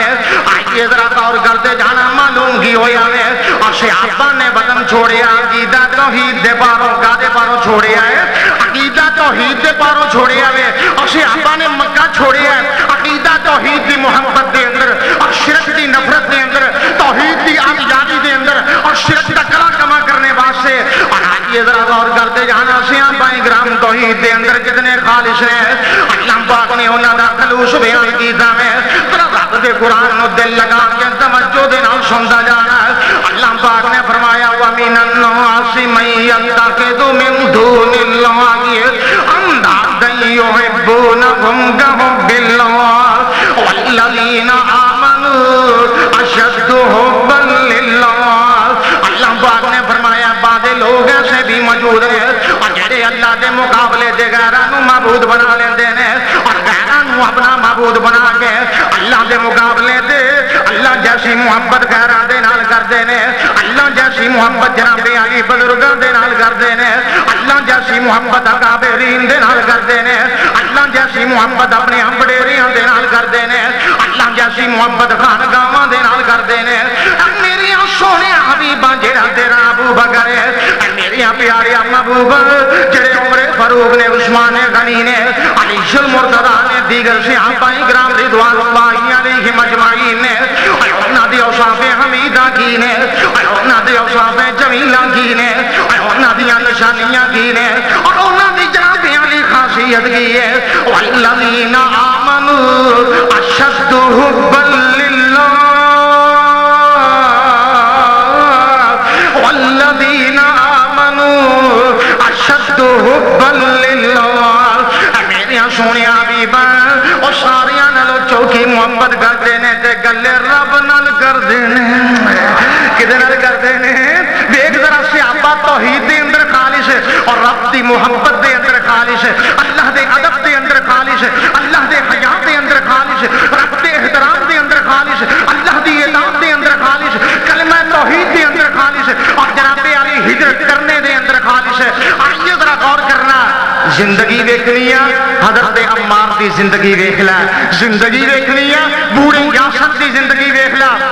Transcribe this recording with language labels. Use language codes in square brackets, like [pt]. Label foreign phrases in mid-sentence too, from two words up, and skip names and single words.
[pa] آئیے ذرا غور کرتے جانا، معلوم کی ہویا ہے اور صحابہ نے وطن چھوڑیا عقیدہ توحید دے پاروں کا دے پاروں چھوڑیا ہے، عقیدہ توحید دے پاروں چھوڑیا ہے اور صحابہ نے مکہ چھوڑیا ہے عقیدہ توحید دی محبت دے اندر اور شرک دی نفرت دے اندر، توحید دی آزادی دے اندر اور شرک دا کلا کما کرنے واسطے۔ اور آئیے ذرا غور کرتے جانا، صحابہ کرام توحید دے اندر کتنے خالص ہیں، اللہ پاک نے انہاں دا خلوص بیان کیتا ہے، رب دے قرآن نو دل لگا کے توجہ دے نال سندا جانا ہے۔ اللہ پاک نے فرمایا [ar] وَمِنَ النَّاسِ مَن يَتَّخِذُ مِن دُونِ اللَّهِ أَندَادًا يُحِبُّونَهُمْ كَحُبِّ اللَّهِ وَالَّذِينَ آمَنُوا أَشَدُّ حُبًّا لِلَّهِ۔ [pa] اللہ پاک نے فرمایا بعض لوگ ایسے بھی موجود ہیں اور جڑے اللہ دے مقابلے دے غیراں نو معبود بنا لیندے نے اور غیراں نو اپنا معبود بنا کے اللہ دے مقابلے دے اللہ جیسی محبت غیراں دے نال کردے نے، اللہ جیسی محبت جناب علی بزرگاں دے نال کردے نے، اللہ جیسی محبت اکابرین دے نال کردے نے، اللہ جیسی محبت اپنے وڈیریاں دے نال کردے نے، اللہ جیسی محبت خانقاہاں دے نال کردے نے۔ میری سونے حبیباں جڑا تیرا ابو بکر ہے، میری پیارے محبوب جڑے عمر فاروق نے، عثمان غنی نے، علی المرتضی نے، دیگر صحابہ کرام [ar] رضوان اللہ علیہم اجمعین [pa] نے، انہاں دی اوصاف حمیدہ کی نے، انہاں دی اوصاف جمیلہ کی نے، انہاں دی نشانیاں کی نے زندگی ہے [ar] والذین آمنوا اشد حبا للہ والذین آمنوا اشد حبا للہ [pa] میرے سونے حبیبا اور ساریاں نالو چوکی محبت کرتے ہیں تے گلے رب نال کرتے ہیں کدے نال کرتے ہیں دیکھ ذرا صحابہ توحید دے اندر خالص ہے اور رب دی محبت دے اندر خالص ہے اللہ دے ادب دے اندر خالص ہے اللہ دے حیا دے اندر خالص ہے رب دے احترام دے اندر خالص ہے اللہ دی اطاعت دے اندر خالص ہے کلمہ توحید دے اندر خالص ہے اور جناب علی ہجرت کرنے دے اندر خالص ہے آئیے ذرا غور کرنا زندگی دیکھنی ہے حضرت عمار دی زندگی دیکھ لا زندگی دیکھنی ہے بوڑھے یاسر دی زندگی دیکھ لا